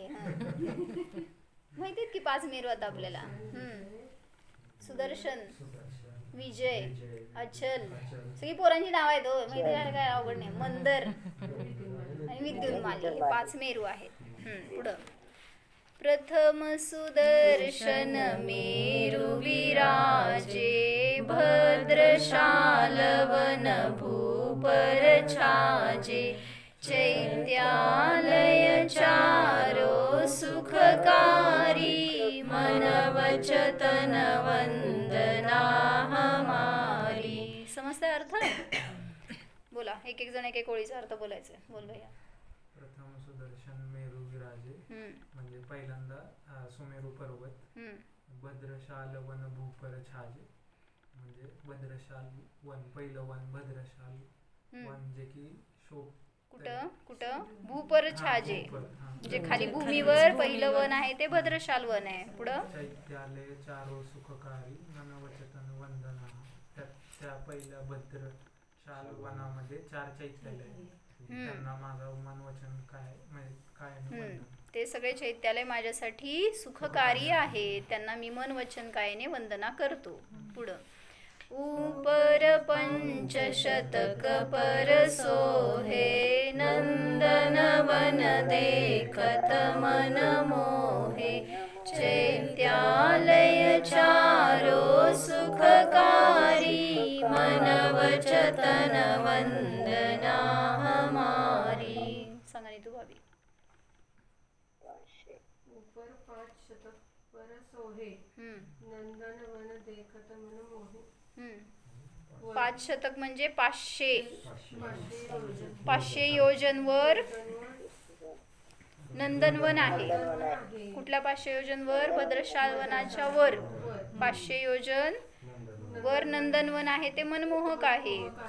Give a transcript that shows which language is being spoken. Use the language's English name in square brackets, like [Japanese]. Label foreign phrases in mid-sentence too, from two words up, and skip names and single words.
[Marathi] माहिती आहेत की 5 मेरू आता आपल्याला. सुदर्शन, विजय, अचल, सगळी पोरांची नाव आहेत हो, माहिती आहे काय अवघड नाही. मंदर आणि विद्युन्माली हे 5 मेरू आहेत. [Hindi] पुढं प्रथम सुदर्शन मेरु विराजे, भद्रशालवन भूपर छाजे, चैत्यालय चारो सुखकारी, मन वचन वंदना हमारी. [Marathi] समजतंय अर्थ? बोला, एक एक जण एक एक ओळीचा अर्थ बोलायचा. बोल भैया. [Hindi] प्रथम सुदर्शन मेरू विराजे [Marathi] म्हणजे पहिल्यांदा सुमेरू पर्वत, [Hindi] भद्रशाल वन भूपर छाजे [Marathi] म्हणजे भद्रशाल वन, पहिलं वन भद्रशाल वन जे की शोभ. कुठं [Hindi] भूपर छाजे [Marathi] म्हणजे खाली भूमीवर पहिलं वन आहे ते भद्रशाल वन आहे. पुढं [Hindi] चैत्यालय चारो सुखकारी, मन वचन वंदना. [Marathi] त्या पहिल्या भद्रशाल वनामध्ये 4 चैत्यालय, त्यांना माझं मन वचन काय म्हणजे काय ते सगळे चैत्यालय माझ्यासाठी सुखकारी आहे, त्यांना मी मन वचन कायने वंदना करतो. [Hindi] पुढं ऊपर पंचशतक पर सोहे, नंदन वन देखत मन मोहे, चैत्यालय चारो सुखकारी, मन वचन वंदना हमारी. [Marathi] सांगा नी तू भाभी. [Hindi] ऊपर 5 शतक पर सोहे, नंदन वन देखत मन मोहे. [Marathi] 5 शतक म्हणजे 500 योजन वर नंदनवन आहे. कुठल्या 500 योजन वर? भद्रशाल वनाच्या वर 500 योजन वर नंदनवन आहे, ते मनमोहक आहे.